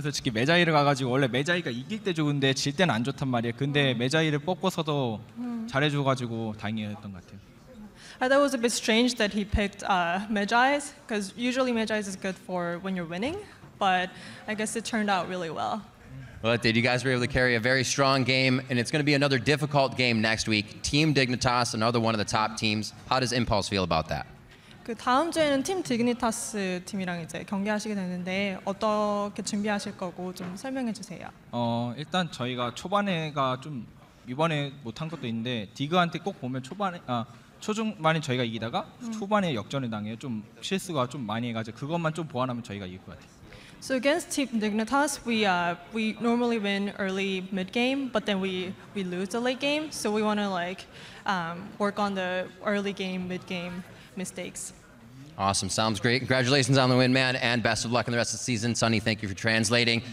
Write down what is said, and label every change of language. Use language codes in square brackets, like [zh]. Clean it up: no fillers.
[ko] 솔직히 메자이를 가가지고 원래 메자이가 이길 때 좋은데 질 때는 안 좋단 말이에요. 근데 메자이를 뽑고서도 잘해줘가지고 다행이었던 것 같아요. [en] I thought it was a bit strange that he picked Megi's, because usually Megi's is good for when you're winning, but I guess it turned out really well. Well, it did. You guys were able to carry a very strong game, and it's going to be another difficult game next week. Team Dignitas, another one of the top teams. How does Impulse feel about that? [ko] 그 다음 주에는 팀 디그니타스 팀이랑 이제 경기하시게 되는데 어떻게 준비하실 거고 좀 설명해 주세요. 일단 저희가 초반에가 좀 이번에 못한 것도 있는데 디그한테 꼭 보면 초중반에 저희가 이기다가 초반에 역전을 당해요. 좀 실수가 좀 많이 해가지고 그것만 좀 보완하면 저희가 이길 것 같아요. [en] So against Team Dignitas, we normally win early mid game, but then we lose the late game. So we want to work on the early game, mid game mistakes. Awesome. Sounds great. Congratulations on the win, man, and best of luck in the rest of the season. Sunny, thank you for translating.